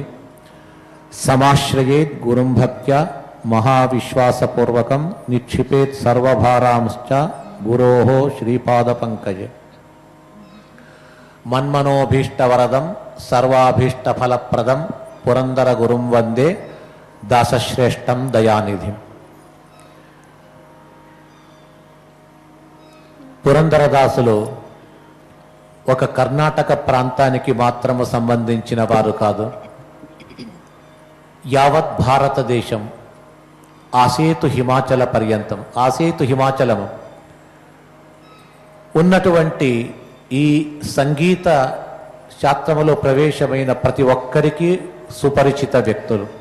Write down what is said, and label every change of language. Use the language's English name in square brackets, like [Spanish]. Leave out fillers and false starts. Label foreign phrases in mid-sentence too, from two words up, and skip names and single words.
[Sanskrit] समाश्रयेत् गुरुं भक्त्या महाविश्वासपूर्वकं निक्षिपेत् सर्वभारांश्च गुरोः श्रीपादपङ्कजे। मन्मनोभीष्टवरदं सर्वाभीष्टफलप्रदं पुरन्दरगुरुं वन्दे दासश्रेष्ठं दयानिधिं। [Telugu] పురందరదాసులు ఒక కర్ణాటక ప్రాంతానికి మాత్రము సంబంధించిన వారు కాదు. యావత్ భారతదేశం ఆసేతు హిమాచల పర్యంతం, ఆసేతు హిమాచలము ఉన్నటువంటి ఈ సంగీత శాస్త్రములో ప్రవేశమైన ప్రతి ఒక్కరికి సుపరిచిత వ్యక్తులు.